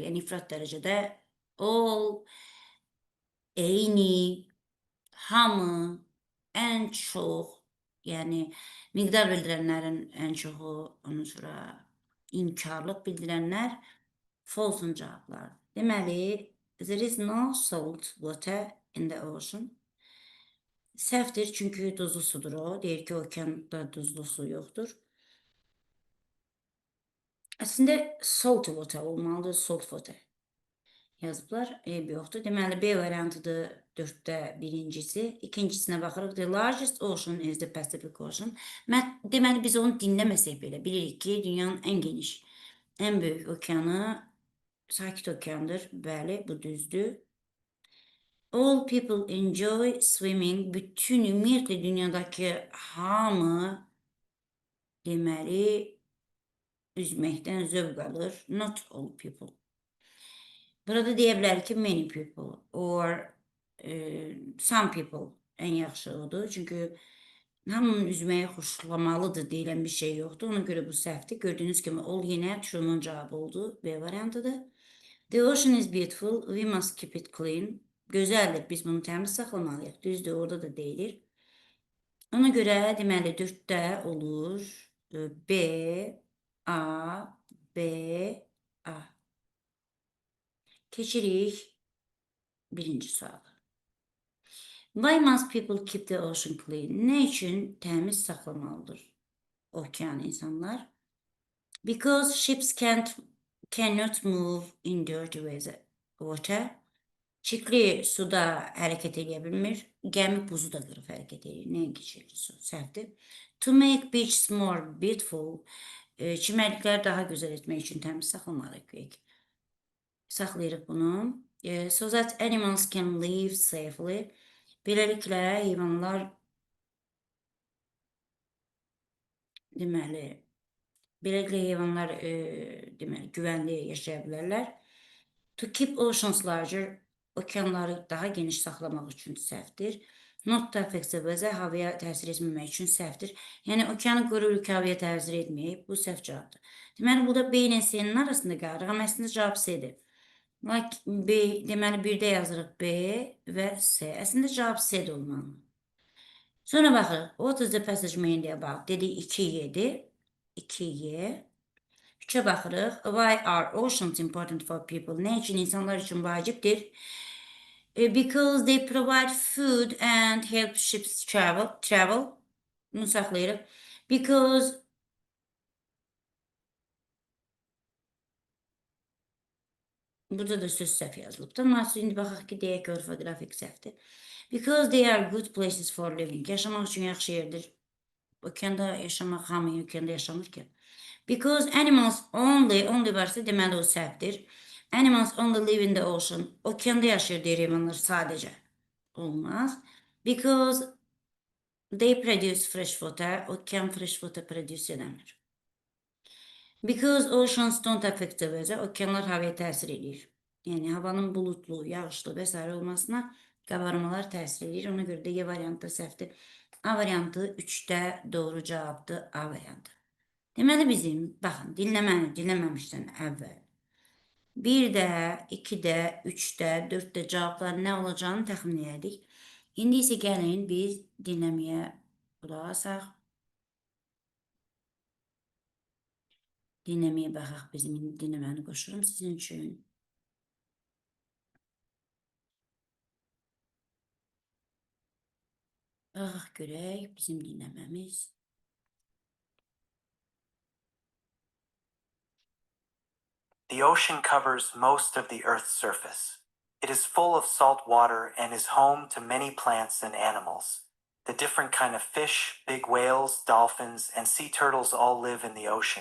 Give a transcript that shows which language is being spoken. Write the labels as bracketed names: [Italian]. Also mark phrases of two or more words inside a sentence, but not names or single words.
[Azerbaijani] Yəni, ifrat dərəcədə all, eyni, hamı, ən çox, yəni, miqdar bildirənlərin ən çoxu, ondan sonra inkarlıq bildirənlər false-un cavabları. Deməli, [English] there is no salt water in the ocean. [Azerbaijani] Səhvdir, çünki duzlu sudur o. Deyir ki, okeanda duzlu su yoxdur. Əslində, [English] salt water [Azerbaijani] olmalıdır, [English] salt water [Azerbaijani] yazıblar, eyb yoxdur. Deməli, B variantıdır 4-də birincisi. İkincisinə baxırıq, [English] the largest ocean is the Pacific Ocean. [Azerbaijani] Deməli, biz onu dinləməsək belə bilirik ki, dünyanın ən geniş, ən böyük okeanı Sakit okeandır. Bəli, bu düzdür. [English] All people enjoy swimming. [Azerbaijani] Bütün ümumiyyətlə dünyadakı hamı deməli üzməkdən zövq alır. [English] Not all people. [Azerbaijani] Burada deyə bilər ki, [English] many people or some people [Azerbaijani] ən yaxşı odur. Çünki hamının üzməyi xoşlamalıdır deyilən bir şey yoxdur. Ona görə bu səhvdir. Gördüyünüz kimi all yenə true'nun cavabı oldu. B variantıdır. [English] The ocean is beautiful. We must keep it clean. [Azerbaijani] Gözəldir. Biz bunu təmiz saxlamalıyıq. Düzdür, orada da deyilir. Ona görə deməli 4-də olur B, A, B, A. Keçirik birinci suala. [English] Why must people keep the ocean clean? [Azerbaijani] Nə üçün təmiz saxlamalıdır okean insanlar? [English] Because ships cannot move in dirty water. [Azerbaijani] Çirkli suda hərəkət edə bilmir. Gəmi buzu da qırıb hərəkət edir. Nəinki çirkli su, səhvdir. [English] To make beaches more beautiful. [Azerbaijani] Çimərlikləri daha gözəl etmək üçün təmiz saxlamalıyıq. Saxlayırıq bunu. [English] So that animals can live safely. [Azerbaijani] Beləliklə, heyvanlar deməli, güvənli yaşaya bilərlər. [English] To keep oceans larger. [Azerbaijani] Okeanları daha geniş saxlamaq üçün səhvdir. [English] Not to affect the weather, [Azerbaijani] havaya təsir etməmək üçün səhvdir. Yəni, okeanı qoruruq, havaya təsir etməyib. Bu səhv cavabdır. Deməli, burada B ilə C-nin arasında qalırıq, amma əslində cavab C-dir. Like B, deməli, 1-də yazırıq B və C. Əslində cavab C-də olmalı. Sonra baxırıq. [English] What is the passage mainly about? [Azerbaijani] Dedik 2-7. 2-Y. 3-ə baxırıq. [English] Why are oceans important for people? [Azerbaijani] Nə üçün insanlar üçün vacibdir? [English] Because they provide food and help ships travel. [Azerbaijani] Bunu saxlayırıq. Because Burada da söz səhv yazılıbdır. Amma indi baxaq ki, deyək ki, orfoqrafik səhvdir. [English] Because they are good places for living. [Azerbaijani] Yaşamaq üçün yaxşı yerdir. Okeanda yaşamaq, hamı okeanda yaşamır ki. [English] Because animals only [Azerbaijani] varsa deməli o səhvdir. [English] Animals only live in the ocean. [Azerbaijani] Okeanda yaşayır deyir heyvanlar sadəcə. Olmaz. [English] Because they produce fresh water. Okean fresh water produce edəmir. Because oceans don't affect the weather. [Azerbaijani] Okeanlar havaya təsir edir. Yəni havanın bulutlu, yağışlı və s. olmasına qabarmalar təsir edir. Ona görə də Y variantı səhvdir. A variantı 3-də doğru cavabdır. A variantı. Deməli bizim, baxın, dinləməmişdən əvvəl 1-də, 2-də, 3-də, 4-də cavabların nə olacağını təxmin edik. İndi isə gəlin biz dinləməyə qulaq asaq. Dinləməyə baxaq, bizim dinləməni qoşurum sizin üçün. Baxaq görək bizim dinləməmiz. [English] The ocean covers most of the Earth's surface. It is full of salt water and is home to many plants and animals. The different kind of fish, big whales, dolphins, and sea turtles all live in the ocean.